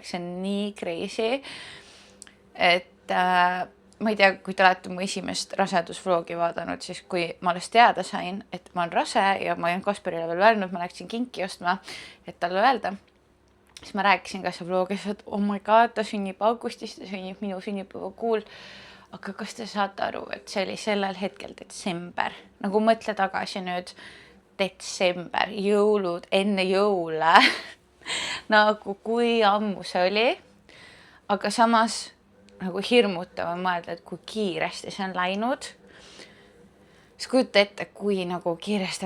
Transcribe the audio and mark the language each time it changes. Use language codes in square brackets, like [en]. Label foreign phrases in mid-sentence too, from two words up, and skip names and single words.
[et] See on nii crazy, et ma ei tea, kui te olete mu esimest rasedusvlogi vaadanud, siis kui ma alles teada sain, et ma olen rase ja ma olen Kasparile veel öelnud, ma läksin kinki ostma, et talle öelda, siis ma rääkisin ka see vlogis, et [en] oh my god, [et] ta sünnib augustis, ta sünnib minu sünnipäeva kuul. Aga kas te saate aru, et see oli sellel hetkel detsember, nagu mõtle tagasi nüüd, detsember, jõulud, enne jõule, nagu kui ammu see oli, aga samas nagu hirmutav on mõelda, et kui kiiresti see on läinud, siis kujuta ette, kui nagu kiiresti